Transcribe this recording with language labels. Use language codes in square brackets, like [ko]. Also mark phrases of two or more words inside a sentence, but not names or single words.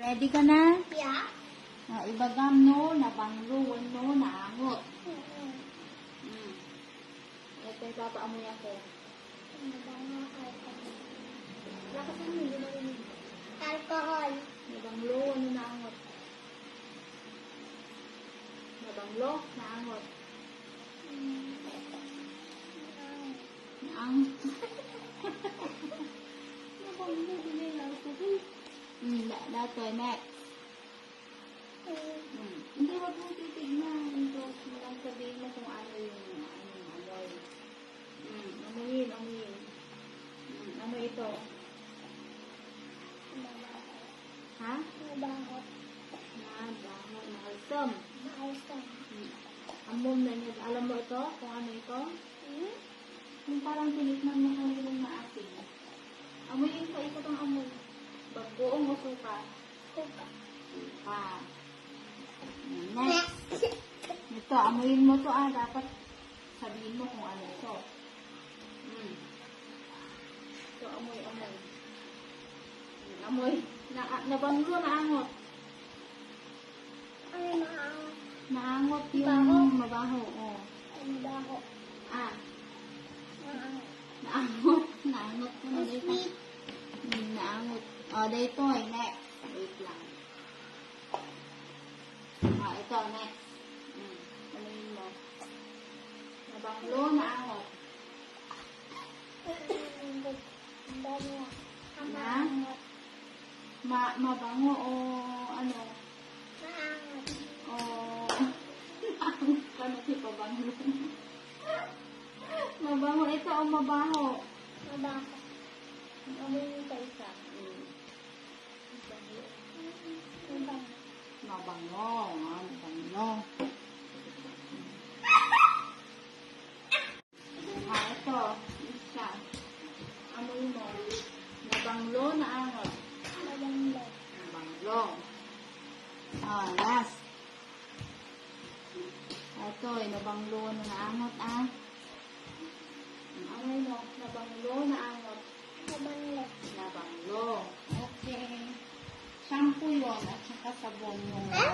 [tl] Ready ka na? [en] Yeah. [ilo] Ibagam no, nabanglo, no, naangot. [tl] Ito yung papaamoy ako. [en] Alcohol. [ilo] Nabanglo, ano, naangot. Nabanglo, naangot. Naangot. Nabanglo, binila ko. Dato, [en] next. [tl] Hindi, wag mong titignan. Close mo lang, sabihin mo kung ano yung amoy. Amoyin. Ano ito? Ha? Mabango. Mabango, mahalsam. Mahalsam. Amom na niya. Alam mo ito? Kung ano ito? Yung parang tinikman mo kung maasin. Amoyin ka, ito pang amoy. Bagoong o suka? Suka. Suka. Next. Ito, amoyin mo to dapat sabihin mo kung ano ito. Ito, amoy. Amoy. [ilo] Nabanglo, naangot. Ay, maangot. Naangot yung [tl] Mabaho. mabaho. Oh. Mabaho. Maangot. [ilo] Naangot ko na dito. [en] Sweet. [tl] Naangot. Dito next. Wait lang. Ito, next. Amoyin mo. [ilo] Nabanglo, naangot. Maangot. [tl] Mabango o ano? [ilo] Maangot. O naangot ka na si pabanglo. [tl] Mabango ito o mabaho? Mabaho. Amoyin ka isa. Mabango. Mabango. Mabango. Ito. Isa. Amoy mo. [ilo] Nabanglo, naangot. [tl] Mabango. [ilo] Nabanglo. [en] Last. [tl] Ito, [ilo] nabanglo na naangot, [tl] Amoy mo. [ilo] Nabanglo, naangot. [tl] Mabango. [ilo] Nabanglo. [en] Okay. [tl] Shampoo yun at saka sabon yung